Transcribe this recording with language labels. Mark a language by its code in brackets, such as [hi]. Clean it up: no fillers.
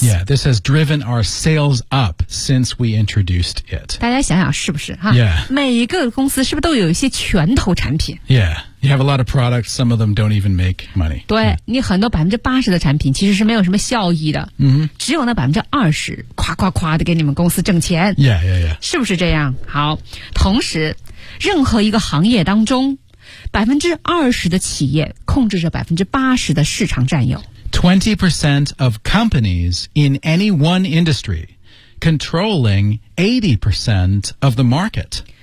[en] Yeah, this has driven our sales up since we introduced it. [zh] 大家想想是不是、啊、 [en] Yeah. [zh] 每一个公司是不是都有一些拳头产品 [en] Yeah. You have a lot of products, some of them don't even make money. [zh] 对、嗯、你很多80%的产品其实是没有什么效益的。嗯只有那20%夸夸夸的给你们公司挣钱。 [en] Yeah, yeah, yeah. [zh] 是不是这样好。同时任何一个行业当中20%的企业控制着80%的市场占有。 [en] 20% of companies in any one industry controlling 80% of the market.